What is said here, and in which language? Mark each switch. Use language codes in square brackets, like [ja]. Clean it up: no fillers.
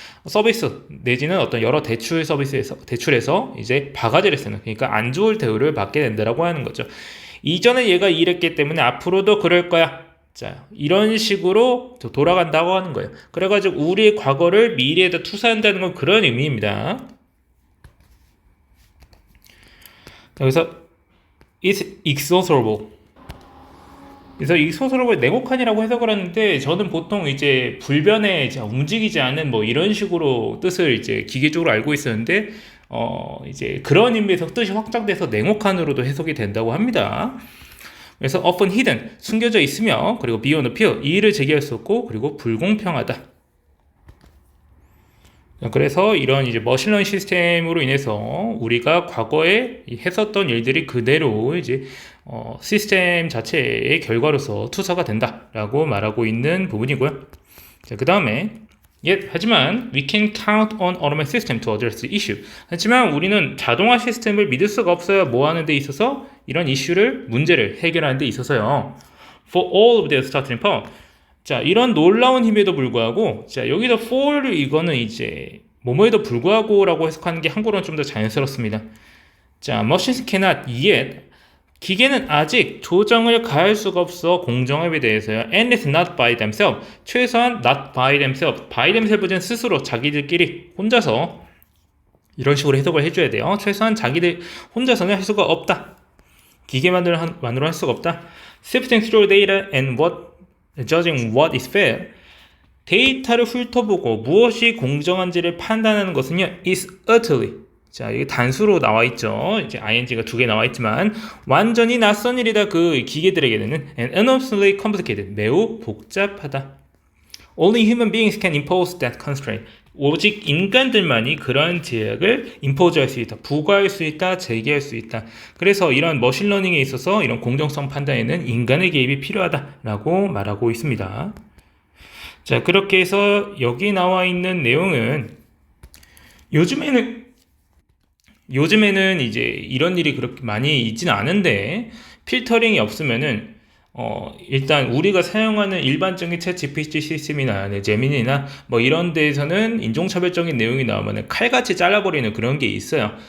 [ko] 서비스 내지는 어떤 여러 대출에서 이제 바가지를 쓰는 그러니까 안 좋은 대우를 받게 된다라고 하는 거죠. 이전에 얘가 이랬기 때문에 앞으로도 그럴 거야. 자, 이런 식으로 돌아간다고 하는 거예요. 그래가지고 우리의 과거를 미래에다 투사한다는 건 그런 의미입니다. 여기서 [en] it's exhaustive. [ko] 그래서 이 소설을 냉혹한이라고 해석을 하는데 저는 보통 이제 불변에 움직이지 않은 뭐 이런 식으로 뜻을 이제 기계적으로 알고 있었는데 이제 그런 의미에서 뜻이 확장돼서 냉혹한으로도 해석이 된다고 합니다. 그래서 [en] often hidden, [ko] 숨겨져 있으며, 그리고 [en] beyond appeal, [ko] 이의를 제기할 수 없고, 그리고 불공평하다. 그래서 이런 이제 머신러닝 시스템으로 인해서 우리가 과거에 했었던 일들이 그대로 이제 시스템 자체의 결과로서 투사가 된다라고 말하고 있는 부분이고요. 자, 그 다음에 하지만 [en] we can count on automatic system to address the issue. [ko] 하지만 우리는 자동화 시스템을 믿을 수가 없어요. 뭐 하는 데 있어서 이런 이슈를 문제를 해결하는 데 있어서요. [en] For all of their starting power. [ko] 자, 이런 놀라운 힘에도 불구하고, 자, 여기서 for 이거는 이제 뭐뭐에도 불구하고라고 해석하는 게 한국어는 좀 더 자연스럽습니다. 자, [en] machines cannot yet, [ko] 기계는 아직 조정을 가할 수가 없어 공정합에 대해서요. [en] And it's not by themselves. [ko] 최소한 [en] not by themselves. [ko] by themselves는 스스로 자기들끼리 혼자서 이런 식으로 해석을 해줘야 돼요. 최소한 자기들 혼자서는 할 수가 없다. 기계만으로 할 수가 없다. [en] Sifting through data and judging what is fair. [ko] 데이터를 훑어보고 무엇이 공정한지를 판단하는 것은요, [en] is utterly. [ko] 자, 이게 단수로 나와 있죠. 이제 ing가 2개 나와 있지만 완전히 낯선 일이다. 그 기계들에게는 [en] and enormously complicated. [ko] 매우 복잡하다. [en] Only human beings can impose that constraint. [ko] 오직 인간들만이 그러한 제약을 impose할 수 있다. 부과할 수 있다. 제기할 수 있다. 그래서 이런 머신러닝에 있어서 이런 공정성 판단에는 인간의 개입이 필요하다라고 말하고 있습니다. 자, 그렇게 해서 여기 나와 있는 내용은 요즘에는 이제 이런 일이 그렇게 많이 있지는 않은데 필터링이 없으면은 일단 우리가 사용하는 일반적인 챗 GPT 시스템이나 제미니나 뭐 이런 데에서는 인종차별적인 내용이 나오면 칼같이 잘라버리는 그런 게 있어요.